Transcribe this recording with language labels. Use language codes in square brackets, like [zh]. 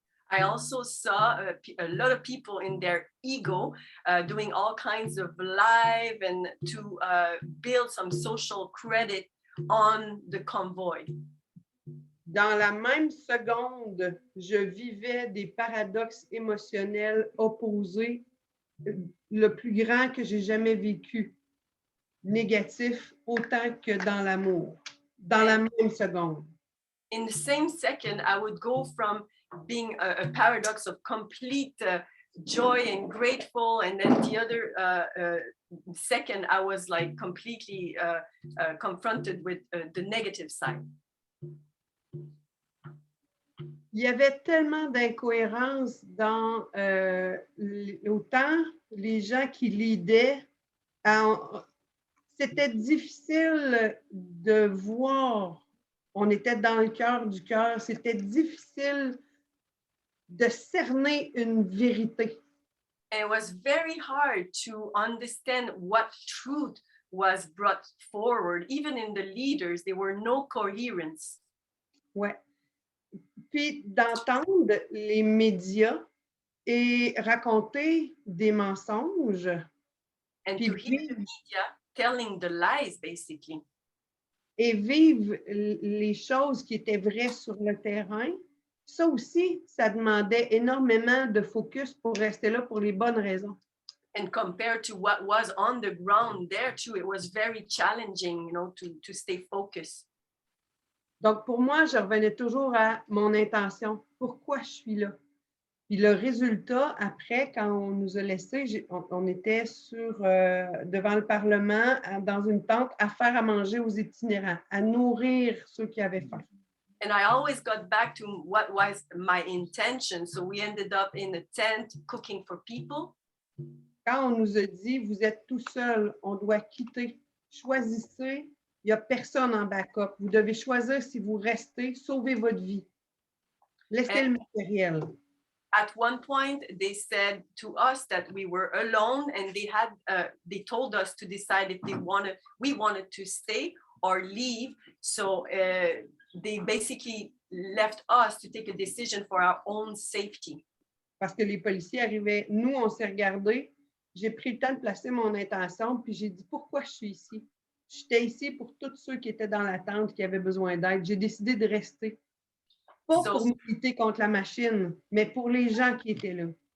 [en] I also saw a lot of people in their ego doing all kinds of live and to build some social credit on the convoy. [fr] Dans la même seconde, je vivais des paradoxes émotionnels opposés, le plus grand que j'ai jamais vécu, négatif autant que dans l'amour, dans la même seconde. [en] In the same second, I would go from being a paradox of complete joy and grateful, and then the other second, I was like completely confronted with the negative side. [fr] Il y avait tellement d'incohérences dans autant les gens qui leadaient. C'était difficile de voir. On était dans le cœur du cœur. C'était difficile de cerner une vérité. [en] And it was very hard to understand what truth was brought forward. Even in the leaders, there were no coherence. [fr] Ouais. Puis d'entendre les médias et raconter des mensonges. [en] And [fr] Puis [en] to hear the media telling the lies, basically. [fr] Et vivre les choses qui étaient vraies sur le terrain, ça aussi, ça demandait énormément de focus pour rester là pour les bonnes raisons. [en] And compared to what was on the ground there too, it was very challenging, to stay focused. [fr] Donc, pour moi, je revenais toujours à mon intention. Pourquoi je suis là? Puis le résultat, après, quand on nous a laissés, on était devant le Parlement, dans une tente, à faire à manger aux itinérants, à nourrir ceux qui avaient faim. [en] And I always got back to what was my intention. So we ended up in a tent cooking for people. [fr] Quand on nous a dit, vous êtes tout seul, on doit quitter, choisissez, il n'y a personne en backup. Vous devez choisir si vous restez, sauvez votre vie. Laissez le matériel. [en] At one point, they said to us that we were alone, and they told us to decide if we wanted to stay or leave. So they basically left us to take a decision for our own safety. [fr] Parce que les policiers arrivaient, nous, on s'est regardés. J'ai pris le temps de placer mon intention, puis j'ai dit pourquoi je suis ici. J'étais ici pour tous ceux qui étaient dans la tente, qui avaient besoin d'aide. J'ai décidé de rester. Pas pour militer contre la machine, mais pour les gens qui étaient là.